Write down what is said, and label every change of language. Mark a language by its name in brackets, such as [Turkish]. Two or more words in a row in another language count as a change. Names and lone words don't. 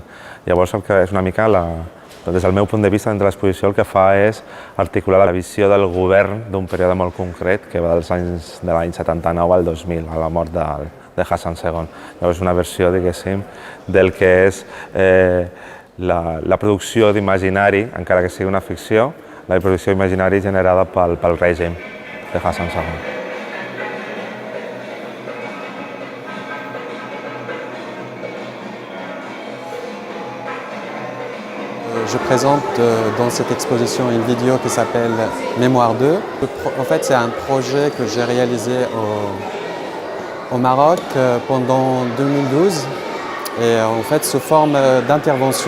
[Catalan] Llavors el que és una mica des del meu punt de vista, dintre de l'exposició el que fa és articular la visió del govern d'un període molt concret que va de l'any 79 al 2000, a la mort de Hassan II. Llavors és una versió, diguéssim, del que és la producció d'imaginari, encara que sigui una ficció, la producció d'imaginari generada pel règim de Hassan II. [French] Je présente dans cette exposition une vidéo qui s'appelle Mémoire 2. En fait, c'est un projet que j'ai réalisé au Maroc pendant 2012 et en fait sous forme d'intervention.